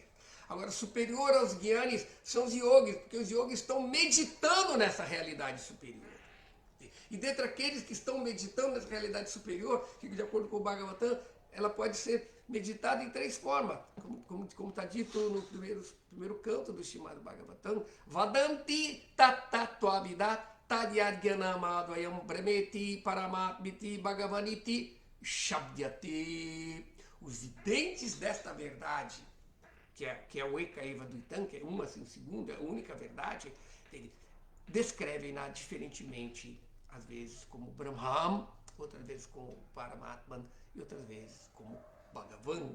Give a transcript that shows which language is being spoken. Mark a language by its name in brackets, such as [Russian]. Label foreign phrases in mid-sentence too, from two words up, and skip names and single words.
[Portuguese] Agora, superior aos Gyanis são os yogis, porque os yogis estão meditando nessa realidade superior. E dentre aqueles que estão meditando nessa realidade superior, que de acordo com o Bhagavatam, ela pode ser meditada em 3 formas, como está dito no primeiro canto do Srimad Bhagavatam, [Sanskrit] वदन्ति तत्त्वविदस् तद्यज्ज्ञानम् अद्वयम् ब्रह्मेति परमात्मेति भगवान् इति शब्द्यते. [Portuguese] Os videntes desta verdade, que é o [Sanskrit] एक एव द्वितम्, [Portuguese] que é uma sem segunda, a única verdade, descrevem-na diferentemente, às vezes como Brahman, outras vezes como Paramatman e outras vezes como Bhagavan.